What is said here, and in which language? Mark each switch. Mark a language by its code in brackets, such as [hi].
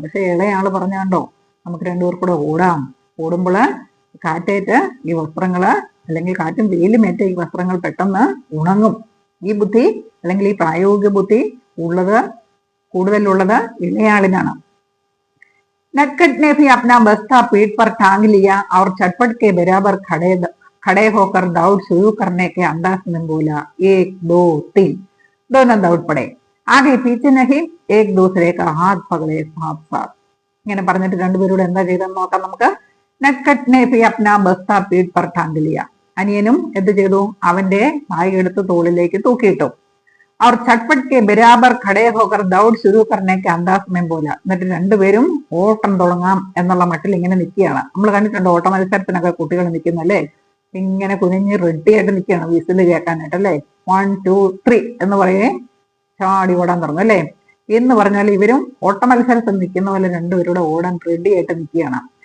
[ml] പക്ഷെ ഇളയാള് പറഞ്ഞാണ്ടോ, നമുക്ക് രണ്ടുപേർ കൂടെ ഓടാം. ഓടുമ്പോള് കാറ്റേറ്റ് ഈ വസ്ത്രങ്ങള്, അല്ലെങ്കിൽ കാറ്റും വെയിലുമേറ്റ് ഈ വസ്ത്രങ്ങൾ പെട്ടെന്ന് ഉണങ്ങും. ഈ ബുദ്ധി അല്ലെങ്കിൽ ഈ പ്രായോഗിക ബുദ്ധി കൂടുതലുള്ളത് ഇളയാളിനാണ്. [hi] नटखट ने भी अपना बस्ता पीठ पर टांग लिया और चटपट के बराबर खड़े होकर दौड़ शुरू करने के अंदाज में बोला, 1 2 3. दोनों दौड़ पड़े, आगे पीछे नहीं, एक दूसरे का हाथ पकड़े साथ साथ. [ml] ഇങ്ങനെ പറഞ്ഞിട്ട് രണ്ടുപേരോട് എന്താ ചെയ്തെന്ന് നോക്കാം നമുക്ക്. [hi] നട്ട്ഖട്ട് ने भी अपना बस्ता पीठ पर टांग लिया. [ml] അനിയനും എന്ത് ചെയ്തു? അവന്റെ ബാഗ് എടുത്ത് തോളിലേക്ക് തൂക്കിയിട്ടു. [hi] और छटपट के बराबर खड़े होकर दौड़ शुरू करने के अंदाज में बोला. [ml] എന്നിട്ട് രണ്ടുപേരും ഓട്ടം തുടങ്ങാം എന്നുള്ള മട്ടിൽ ഇങ്ങനെ നിൽക്കുകയാണ്. നമ്മൾ കണ്ടിട്ടുണ്ട് ഓട്ട മത്സരത്തിനൊക്കെ കുട്ടികൾ നിൽക്കുന്നല്ലേ, ഇങ്ങനെ കുനിഞ്ഞ് റെഡി ആയിട്ട് നിൽക്കുകയാണ് വിസിൽ കേൾക്കാനായിട്ട് അല്ലേ. 1 2 3 എന്ന് പറയേ ചാടി ഓടാൻ തുടങ്ങും അല്ലേ. എന്ന് പറഞ്ഞാൽ ഇവരും ഓട്ട മത്സരത്തിൽ നിൽക്കുന്ന പോലെ രണ്ടുപേരുടെ ഓടാൻ റെഡി ആയിട്ട് നിൽക്കുകയാണ്.